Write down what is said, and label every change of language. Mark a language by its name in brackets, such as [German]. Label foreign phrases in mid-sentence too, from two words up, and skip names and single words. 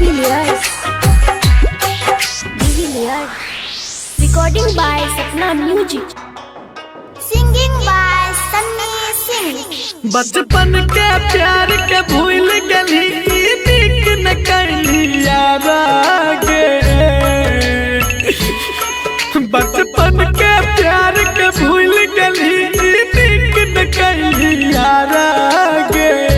[English] Layers. DV Layers. Recording by Sapna Music. Singing by Sunny Singh. [Angika] बचपन के प्यार के भूल गली नीक न कैली यार गे। बचपन के प्यार के भूल गली नीक न कैली यार गे।